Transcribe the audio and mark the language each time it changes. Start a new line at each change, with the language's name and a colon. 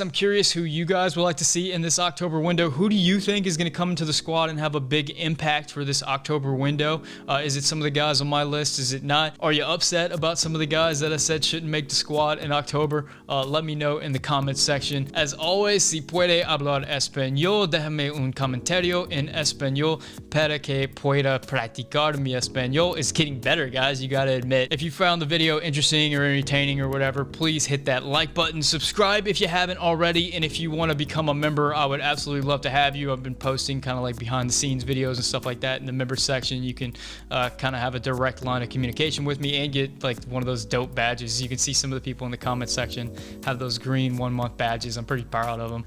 English: I'm curious who you guys would like to see in this October window. Who do you think is going to come into the squad and have a big impact for this October window? Is it some of the guys on my list? Is it not? Are you upset about some of the guys that I said shouldn't make the squad in October? Let me know in the comments section. As always,
Spanish: si puede hablar español, déjame un comentario en español para que pueda practicar mi español.
English: It's getting better, guys, you gotta admit. If you found the video interesting or entertaining or whatever, please hit that like button. Subscribe if you haven't already, and if you want to become a member, I would absolutely love to have you. I've been posting kind of behind the scenes videos and stuff like that in the member section. You can kind of have a direct line of communication with me and get one of those dope badges. You can see some of the people in the comment section have those green 1-month badges. I'm pretty proud of them.